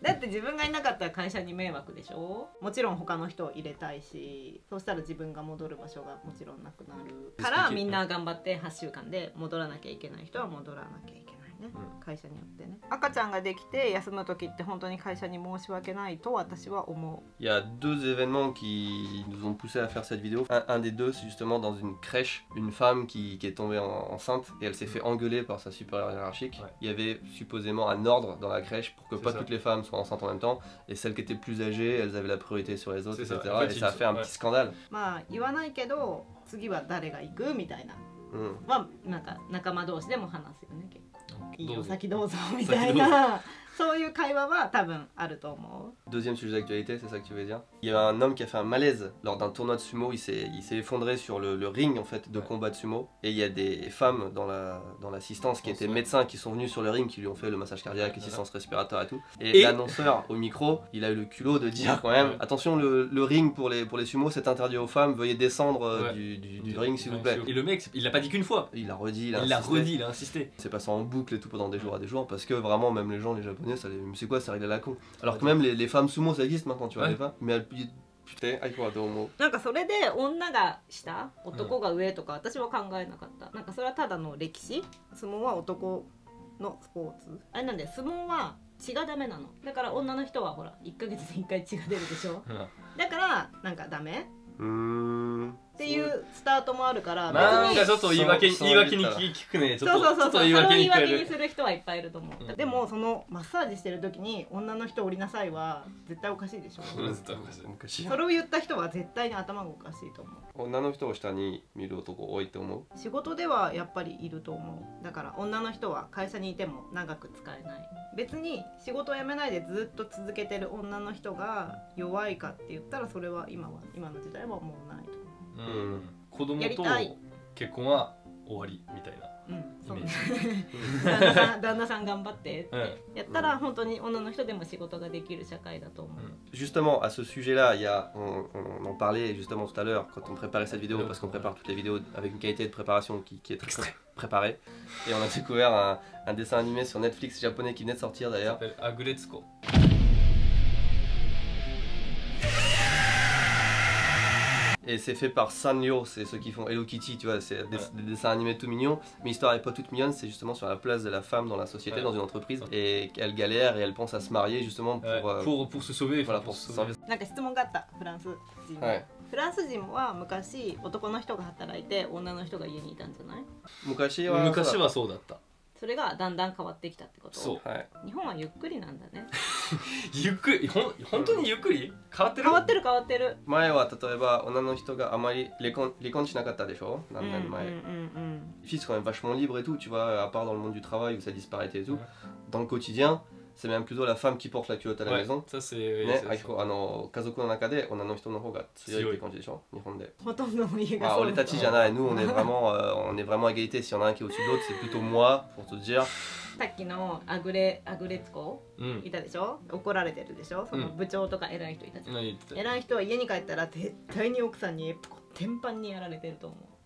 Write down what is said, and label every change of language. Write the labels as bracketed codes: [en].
[ja] だって自分がいなかったら会社に迷惑でしょ。もちろん他の人を入れたいし、そうしたら自分が戻る場所がもちろんなくなるからみんな頑張って8週間で戻らなきゃいけない人は戻らなきゃいけない。会社によってね。赤ちゃんができて休む時って本当に会社に申し訳ないと私は思う。 [fr] Il y a deux événements qui nous ont poussé à faire cette vidéo. Un des deux, c'est justement dans une crèche, une femme qui est tombée enceinte et elle s'est fait engueuler par sa supérieure hiérarchique. Il y avait supposément un ordre dans la crèche pour que pas toutes les femmes soient enceintes en même temps et celles qui étaient plus âgées, elles avaient la priorité sur les autres, etc. Et ça a fait un petit scandale. [ja] まあ言わないけど次は誰が行くみたいなはなんか仲間同士でも話すよね結構。いいよ先どうぞみたいなそういう会話は多分あると思う。 [fr] Deuxième sujet d'actualité, c'est ça que tu veux dire? Il y a un homme qui a fait un malaise lors d'un tournoi de sumo. Il s'est effondré sur le ring en fait de combat de sumo. Et il y a des femmes dans l'assistance qui étaient médecins qui sont venus sur le ring, qui lui ont fait le massage cardiaque, l'assistance respiratoire et tout. Et l'annonceur au micro, il a eu le culot de dire quand même attention, le ring pour les sumo c'est interdit aux femmes, veuillez descendre du ring s'il vous plaît. Et le mec, il l'a pas dit qu'une fois. Il l'a redit, il a insisté. C'est passé en boucle et tout pendant des jours parce que vraiment même les japonais ça les c'est quoi, ça réglé à la con. Alors que même les femmes sumo ça existe maintenant, tu vois, les femmes. Mais putain, [ja] どう思う？なんかそれで女が下、男が上とか私は考えなかった。なんかそれはただの歴史。相撲は男のスポーツ。あれなんで相撲は血がダメなの。だから女の人はほら1ヶ月に1回血が出るでしょ。だからなんかダメ？っていうスタートもあるからなんかちょっと言い訳に聞くね。そうそれを言い訳にする人はいっぱいいると思う。でもそのマッサージしてる時に女の人降りなさいは絶対おかしいでしょ。それを言った人は絶対に頭がおかしいと思う。女の人を下に見る男多いと思う？仕事ではやっぱりいると思う。だから女の人は会社にいても長く使えない。別に仕事を辞めないでずっと続けてる女の人が弱いかって言ったらそれは今の時代はもうないと思う。子供と結婚は終わりみたいな。そうイメ旦那さん頑張ってってやったら本当に女の人でも仕事ができる社会だと思う。 [fr] Justement, à ce sujet-là, on en parlait justement tout à l'heure quand on préparait cette vidéo, parce qu'on prépare toutes les vidéos avec une qualité de préparation qui est très préparée. Et on a découvert un dessin animé sur Netflix japonais qui venait de sortir d'ailleurs. Ça s'appelle Agretsuko. Et c'est fait par Sanrio, c'est ceux qui font Hello Kitty, tu vois, c'est des dessins animés tout mignons. Mais l'histoire n'est pas toute mignonne, c'est justement sur la place de la femme dans la société, dans une entreprise. Et qu'elle galère et elle pense à se marier justement pour se sauver. Voilà, pour se sauver. [ja] なんか質問があったフランス人。フランス人は昔男の人が働いて女の人が家にいたんじゃない？昔はそうだった。それがだんだん変わってきたってこと？そう。日本はゆっくりなんだね。ゆっくり、本当にゆっくり？変わってる？変わってる。前は例えば女の人があまり離婚しなかったでしょ？何年前。 [fr] Les filles sont quand même vachement libres et tout, tu vois, à part dans le monde du travail où ça disparaît et tout. Dans le quotidien, c'est même plutôt la femme qui porte la culotte à la maison. ça c'est [ja] ね、家族の中で女の人の方が強いって感じでしょ？日本で。ほとんどの家がそう。俺たちじゃない。 [fr] Nous on est vraiment à égalité. Si y en a un qui est au-dessus de l'autre, c'est plutôt moi pour te dire. [ja] さっきのアグレツコいたでしょ？怒られてるでしょ？その部長とか偉い人いたじゃん。偉い人は家に帰ったら絶対に奥さんに天板にやられてると思う。